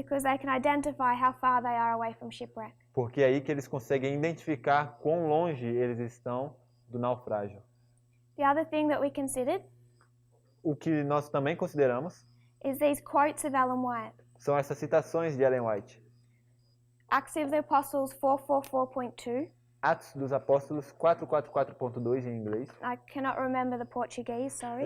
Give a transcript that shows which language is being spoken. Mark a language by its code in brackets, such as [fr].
[en] Because they can identify how far they are away from shipwreck. [pt] Porque é aí que eles conseguem identificar quão longe eles estão do naufrágio. [en] The other thing that we considered [pt] O que nós também consideramos [en] is these quotes of Ellen White. [pt] são essas citações de Ellen White. [en] Acts of the Apostles 444.2. [pt] Atos dos Apóstolos 444.2 em inglês. [en] I cannot remember the Portuguese, sorry.